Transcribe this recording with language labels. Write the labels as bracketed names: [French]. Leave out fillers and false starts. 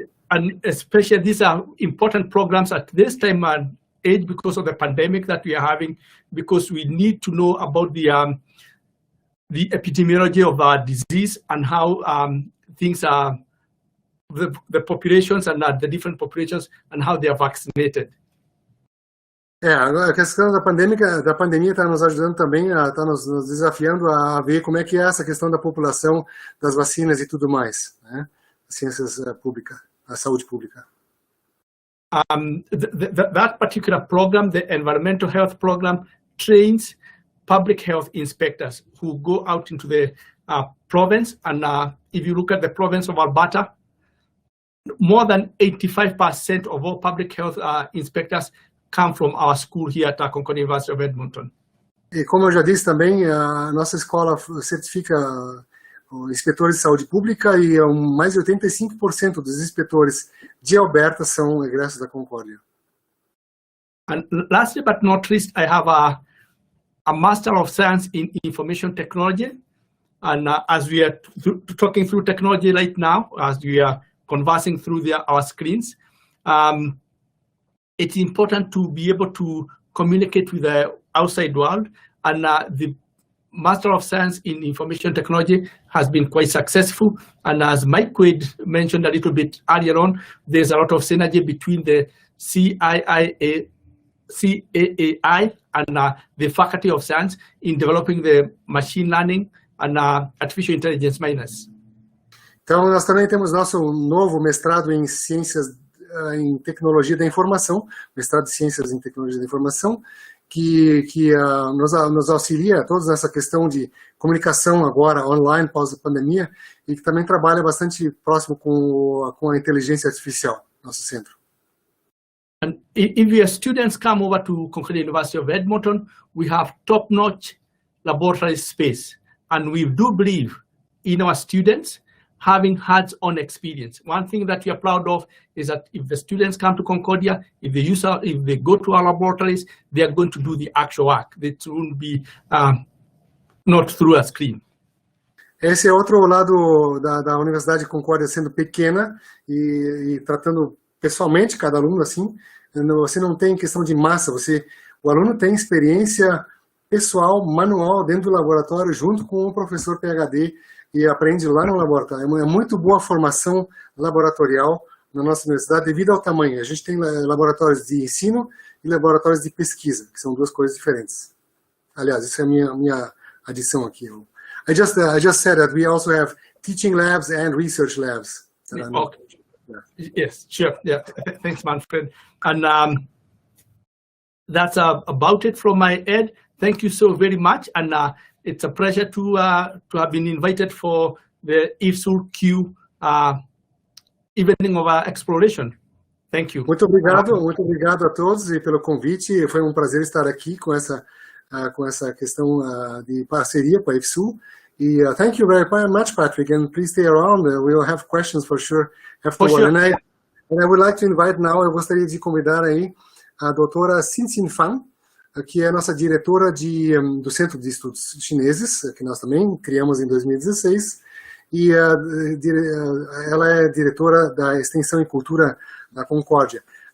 [English] And especially these are important programs at this time and age because of the pandemic that we are having, because we need to know about the epidemiology of our disease and how things are, the populations and the different populations and how they are vaccinated. [Portuguese] A questão da pandemia está nos ajudando também, está nos desafiando a ver como é que é essa questão da população, das vacinas e tudo mais, né? Ciências públicas, a saúde pública. [English] That particular program, the environmental health program, trains public health inspectors who go out into the province. And if you look at the province of Alberta, more than 85% of all public health inspectors come from our school here at Concordia University of Edmonton. [Portuguese] E como eu já disse também, a nossa escola certifica inspetores de saúde pública e mais de 85% dos inspetores de Alberta são egressos da Concórdia. [English] And lastly but not least, I have a Master of Science in Information Technology. And as we are talking through technology right now, as we are conversing through our screens, it's important to be able to communicate with the outside world. And the Master of Science in Information Technology has been quite successful. And as Mike Quaid mentioned a little bit earlier on, there's a lot of synergy between the CAAI and the Faculty of Science in developing the machine learning and artificial intelligence minors. [Portuguese] Então, nós também temos nosso novo mestrado em Ciências em Tecnologia da Informação, mestrado de Ciências em Tecnologia da Informação, que nos auxilia toda essa questão de comunicação agora online, pós-pandemia, e que também trabalha bastante próximo com a inteligência artificial, nosso centro. [English] And if your students come over to Concordia University of Edmonton, we have top-notch laboratory space, and we do believe in our students having hands-on experience. One thing that we are proud of is that if the students come to Concordia, if they go to our laboratories, they are going to do the actual work. It won't be not through a screen. [Portuguese] Esse é outro lado da Universidade de Concórdia, sendo pequena e tratando pessoalmente cada aluno assim. Você não tem questão de massa, o aluno tem experiência pessoal, manual, dentro do laboratório, junto com o professor PhD, e aprende lá no laboratório. É muito boa a formação laboratorial na nossa universidade devido ao tamanho. A gente tem laboratórios de ensino e laboratórios de pesquisa, que são duas coisas diferentes. Aliás, isso é a minha adição aqui. [English] I just said that we also have teaching labs and research labs. Okay. Yeah. Yes, sure. Yeah. Thanks, Manfred. And that's about it from my end. Thank you so very much. And it's a pleasure to have been invited for the IFSul Q evening of exploration. Thank you. [Portuguese] Muito obrigado a todos e pelo convite. Foi prazer estar aqui com essa questão de parceria com a IFSul. [English] E thank you very much, Patrick, and please stay around. We'll have questions for sure afterward. Sure. And I would like to invite now, [Portuguese] eu gostaria de convidar aí a doutora Xin Fan, que é a nossa diretora do Centro de Estudos Chineses, que nós também criamos em 2016, e ela é diretora da Extensão e Cultura da Concórdia.